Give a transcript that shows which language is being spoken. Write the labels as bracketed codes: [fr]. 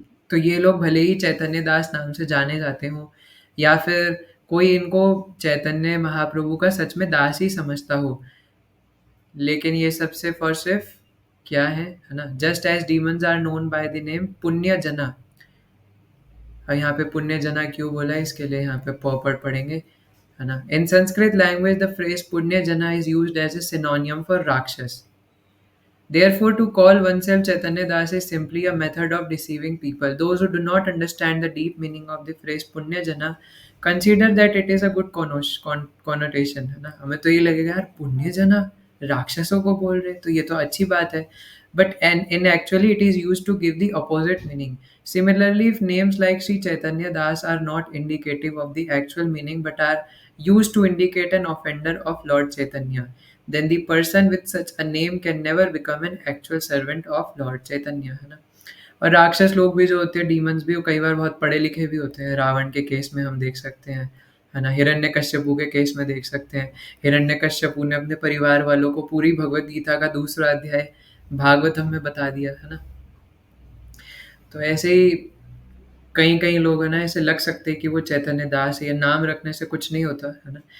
[hi] तो ये लोग भले ही चैतन्य दास नाम से जाने जाते हों, या फिर कोई इनको चैतन्य महाप्रभु का सच में दास ही समझता हो, लेकिन ये सब सिर्फ और सिर्फ क्या है ना? [en] Just as demons are known by the name punya jana. [hi] और यहाँ पे पुण्य जना क्यों बोला है, इसके लिए यहाँ पे पॉपड़ पढ़ेंगे, है ना? [en] In Sanskrit language the phrase punya jana is used as a synonym for rakshasa. Therefore, to call oneself Chaitanya Das is simply a method of deceiving people. Those who do not understand the deep meaning of the phrase Punya Jana consider that it is a good connotation, है ना? [hi] हमें तो ये लगेगा यार पुण्य जना राक्षसों को बोल रहे, तो ये तो अच्छी बात है. [en] But in actually it is used to give the opposite meaning. Similarly, if names like Sri Chaitanya Das are not indicative of the actual meaning but are used to indicate an offender of Lord Chaitanya, then the person with such a name can never become an actual servant of Lord Chaitanya, है ना? [hi] और राक्षस लोग भी जो होते हैं, demons भी, वो कई बार बहुत पढ़े लिखे भी होते हैं। रावण के केस में हम देख सकते हैं, है ना? हिरण्यकश्यपु के केस में देख सकते हैं। हिरण्यकश्यपु ने अपने परिवार वालों को पूरी भगवत गीता का 2रा अध्याय भागवतम में बता दिया, है ना? तो ऐसे ही कई-कई लोग हैं ना, ऐसे लग सकते हैं कि वो चैतन्य दास है, या नाम रखने से कुछ नहीं होता, है ना?